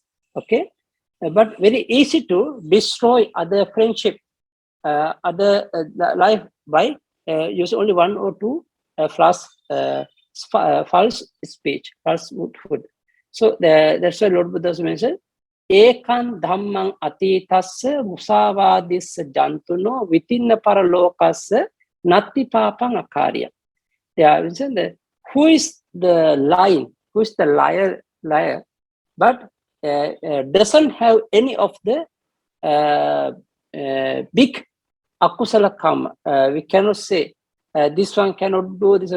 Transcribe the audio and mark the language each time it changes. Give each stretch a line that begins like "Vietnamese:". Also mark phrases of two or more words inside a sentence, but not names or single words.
English: Okay, but very easy to destroy other friendship, other life by use only one or two false speech, falsehood. So that's why Lord Buddha mentioned,
Pali: Ekan dhammang atitassa musavadissa jantuno vitinna paralokassa natti papang akarya.
English: Yeah, who is the lying? Who is the liar? But doesn't have any of the big akusala karma. We cannot say this one cannot do this.